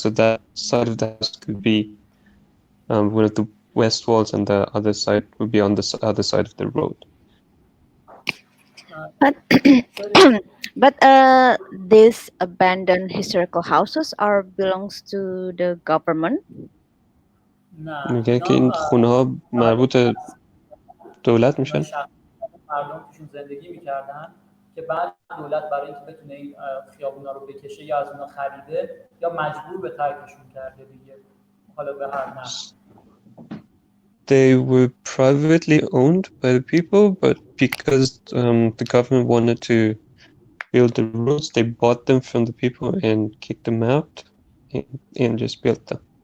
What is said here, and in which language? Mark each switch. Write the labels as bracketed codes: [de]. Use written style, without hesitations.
[en] So that side of the house could be one of the west walls, and the other side would be on the other side of the road. But these abandoned historical houses are belongs to the government. [fa] میگه که این خونه ها مربوط دولت میشن؟ مردم توشون زندگی میکردن که بعد دولت برای اینکه بتونه این خیابونا رو بکشه یا از اونا خریده یا مجبور به ترکشون کرده دیگه. حالا به هر نحو. [en] They were privately owned by the people, but because the government wanted to build the roads, they bought them from the people and kicked them out and just built them.